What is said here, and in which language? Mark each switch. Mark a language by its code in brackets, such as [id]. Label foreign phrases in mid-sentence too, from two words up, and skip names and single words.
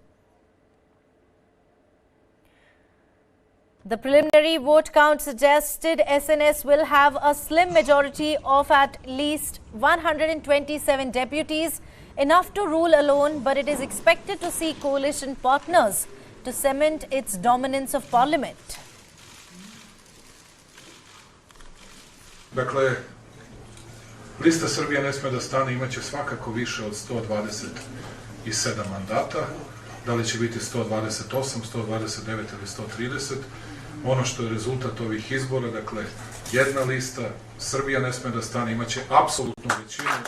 [en] The preliminary vote count suggested SNS will have a slim majority of at least 127 deputies, enough to rule alone, but it is expected to see coalition partners to cement its dominance of parliament. [sr] Dakle, lista Srbija ne sme da stane, imaće svakako više od 127 mandata. Da li će biti 128, 129 ili 130? Ono što je rezultat ovih izbora, dakle, jedna lista, Srbija ne sme da stane, imaće apsolutnu većinu.